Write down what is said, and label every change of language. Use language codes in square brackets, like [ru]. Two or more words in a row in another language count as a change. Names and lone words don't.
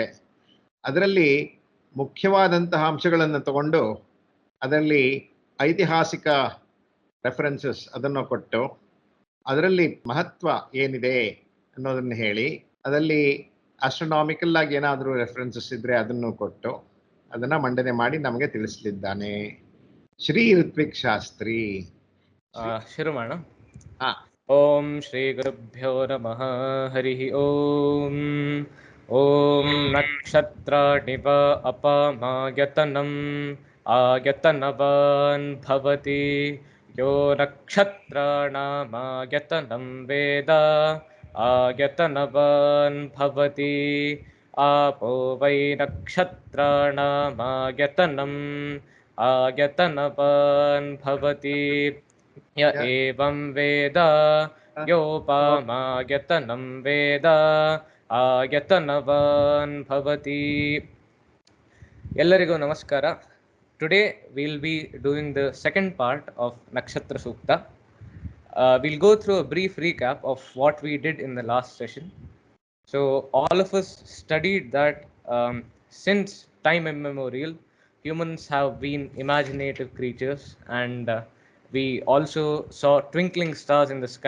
[kn] ಅದರಲ್ಲಿ ಮುಖ್ಯವಾದಂತಹ ಅಂಶಗಳನ್ನು ತಗೊಂಡು ಅದರಲ್ಲಿ ಐತಿಹಾಸಿಕ ರೆಫರೆನ್ಸಸ್ ಅದನ್ನು ಕೊಟ್ಟು ಅದರಲ್ಲಿ ಮಹತ್ವ ಏನಿದೆ ಅನ್ನೋದನ್ನು ಹೇಳಿ, ಅದರಲ್ಲಿ ಆಸ್ಟ್ರೋನಾಮಿಕಲ್ ಆಗಿ ಏನಾದರೂ ರೆಫರೆನ್ಸಸ್ ಇದ್ರೆ ಅದನ್ನು ಕೊಟ್ಟು ಅದನ್ನ ಮಂಡನೆ ಮಾಡಿ ನಮಗೆ ತಿಳಿಸಲಿದ್ದಾನೆ ಶ್ರೀ ಋತ್ವಿಕ್ ಶಾಸ್ತ್ರಿ. ಶುರು ಮಾಡೋಣ. [sa] ಓಂ ಶ್ರೀ ಗುರುಭ್ಯೋ ನಮಃ. ಹರಿ ಓಂ. ಓಂ ನಕ್ಷತ್ರಾಣಿವ ಅಪಮಾಯತನಂ ಆಯತನವಾನ್ ಭವತಿ ಯೋ ನಕ್ಷತ್ರಾಣಾಮಾಯತನಂ ವೇದ ಆಯತನವಾನ್ ಭವತಿ. ಆಪೋ ವೈ ನಕ್ಷತ್ರಾಣಾಮಾಯತನಂ ಆಯತನವಾನ್ ಭವತಿ ಯ ಏವಂ ವೇದ ಯೋಪಮಾಯತನಂ ವೇದ ಆಯತನವಾನ್ ಭವತಿ. [kn] ಎಲ್ಲರಿಗೂ ನಮಸ್ಕಾರ. [en] Today we'll be doing the second part of Nakshatra Sookta. We'll go through a brief recap of what we did in the last session. So all of us studied that since time immemorial, humans have been imaginative creatures, and we also saw twinkling stars in the sky.